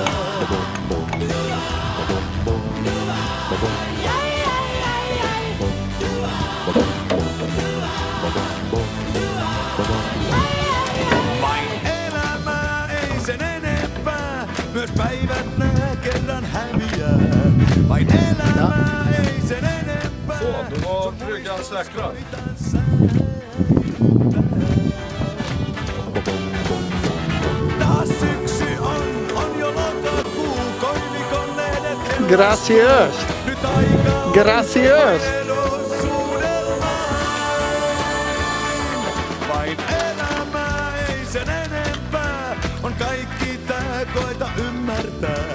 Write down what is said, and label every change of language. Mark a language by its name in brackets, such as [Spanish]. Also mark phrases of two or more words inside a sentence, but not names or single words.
[Finnish] Vain elämää ei sen enempää, myös päivät nää kerran häviää. Vain elämää ei sen enempää. [Swedish] Så, då var bryggan säkrad. [Finnish] Taas syksy on jo lokakuu, koivikon lehdet. [Swedish] Graciöst. [Finnish] Nyt aikaa [Swedish] Graciöst. [Finnish] vain elämää ei sen enempää, on kaikki tää, koita ymmärtää.